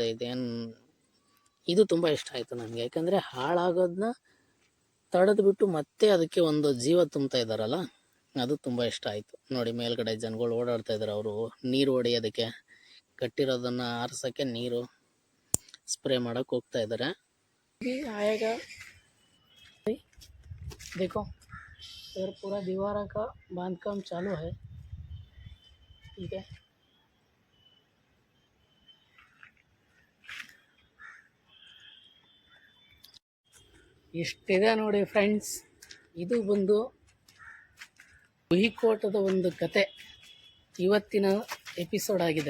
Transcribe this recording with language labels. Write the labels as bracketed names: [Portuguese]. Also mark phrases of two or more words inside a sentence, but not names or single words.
[Kannada] ಇದು ತುಂಬ ಇಷ್ಟ ಆಯಿತು ನನಗೆ, ಯಾಕಂದರೆ ಹಾಳಾಗೋದನ್ನ ತಡೆದ್ಬಿಟ್ಟು ಮತ್ತೆ ಅದಕ್ಕೆ ಒಂದು ಜೀವ ತುಂಬ್ತಾ ಇದ್ದಾರಲ್ಲ, ಅದು ತುಂಬ ಇಷ್ಟ ಆಯಿತು. ನೋಡಿ ಮೇಲ್ಗಡೆ ಜನಗಳು ಓಡಾಡ್ತಾ ಇದ್ದಾರೆ, ಅವರು ನೀರು ಹೊಡೆಯೋದಕ್ಕೆ, ಕಟ್ಟಿರೋದನ್ನು ಆರಿಸೋಕ್ಕೆ ನೀರು ಸ್ಪ್ರೇ ಮಾಡೋಕ್ಕೆ ಹೋಗ್ತಾ ಇದ್ದಾರೆ. [Hindi] आएगा देखो इधर पूरा दीवार का बांधकाम चालू है. ठीक है, [Kannada] ಇಷ್ಟಿದೆ ನೋಡಿ ಫ್ರೆಂಡ್ಸ್. ಇದು ಬಂದು ಕುಹಿಕೋಟದ ಒಂದು ಕತೆ ಇವತ್ತಿನ ಎಪಿಸೋಡ್ ಆಗಿದೆ.